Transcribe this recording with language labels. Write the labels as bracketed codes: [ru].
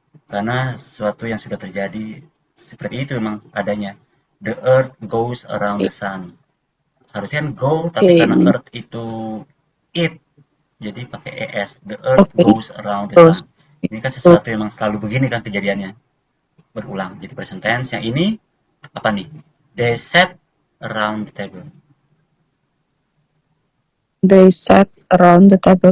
[id] Karena sesuatu yang sudah terjadi seperti itu memang adanya. [en] The earth goes around the sun. [id] Harusnya kan go, tapi karena earth itu it, jadi pakai es. [en] The earth goes around the sun. [id] Ini kan sesuatu yang memang selalu begini kan kejadiannya. Berulang. Jadi present tense. Yang ini apa nih? [en] They sat around the table. They sat around the table.